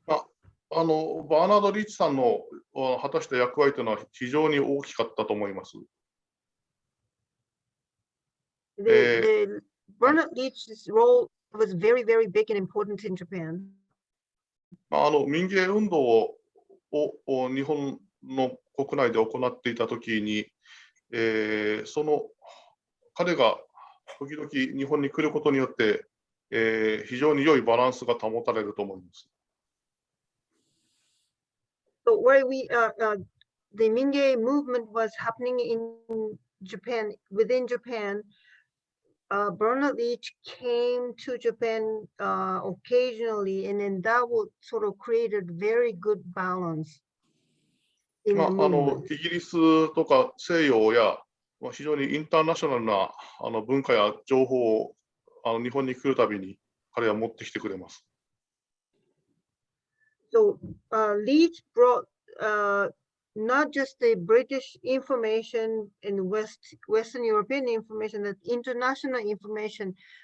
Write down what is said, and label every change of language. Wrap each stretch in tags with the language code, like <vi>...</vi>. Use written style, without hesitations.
<ja>バーナード・リーチさんの果たした役割というのは非常に大きかったと思います。</ja> <en>The Bernard Leach's role was very, very big and important in Japan.</en> <ja>民芸運動を日本の国内で行っていたときに、その彼が時々日本に来ることによって、非常に良いバランスが保たれると思います。</ja> <en>So where the Mingei movement was happening in Japan, within Japan, Bernard Leach came to Japan occasionally, and then that would sort of create a very good balance.</en> <ja>イギリスとか西洋や非常にインターナショナルな文化や情報を日本に来るたびに彼は持ってきてくれます。</ja> <en>So Leach brought not just the British information and Western European information, that international information.</en>